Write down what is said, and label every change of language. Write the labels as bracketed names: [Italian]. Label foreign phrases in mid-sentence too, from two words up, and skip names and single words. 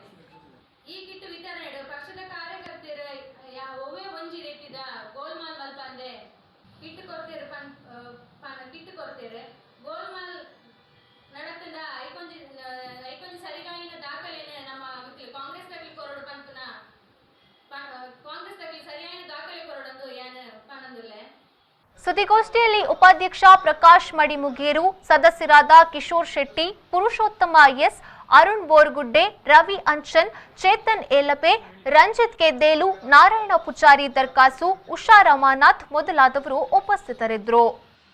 [Tulu] ಈ ಕಿಟ್ಟು ವಿತರಣೆ ಪಕ್ಷದ ಕಾರ್ಯಕರ್ತರು ಒಮ್ಮೆ ಒಂಜಿ ರೀತಿದ ಗೋಲ್ಮಾಲ್ ಮಲ್ಪಂದೆ ಕಿಟ್ಟು ಕೊಡ್ತೇರು ಕಿಟ್ಟು ಕೊಡ್ತೇರು ಗೋಲ್ಮಾಲ್ ನಡತದ ಐಕೊಂಜಿ ಸರಿಗಾಯಿನ ದಾಖಲೆನ ನಮ್ಮ ಕಾಂಗ್ರೆಸ್ ತಗಲಿ ಕೊರಡು ಪಂಪನ ಕಾಂಗ್ರೆಸ್ ತಗಲಿ ಸರಿಯಾದ ದಾಖಲೆ ಕೊರಡಂದು ಯಾನ ಪನಂದುಲ್ಲೆ. [Kannada] ಸುದ್ದಿಗೋಷ್ಠಿಯಲ್ಲಿ ಉಪಾಧ್ಯಕ್ಷ ಪ್ರಕಾಶ್ ಮಡಿಮುಗೇರು, ಸದಸ್ಯರಾದ ಕಿಶೋರ್ ಶೆಟ್ಟಿ, ಪುರುಷೋತ್ತಮ ಎಸ್, ಅರುಣ್ ಬೋರ್ಗುಡ್ಡೆ, ರವಿ ಅಂಚನ್, ಚೇತನ್ ಏಲಪೆ, ರಂಜಿತ್ ಕೆದ್ದೇಲು, ನಾರಾಯಣ ಪೂಜಾರಿ ದರ್ಕಾಸು, ಉಷಾ ರಮಾನಾಥ್ ಮೊದಲಾದವರು ಉಪಸ್ಥಿತರಿದ್ದರು.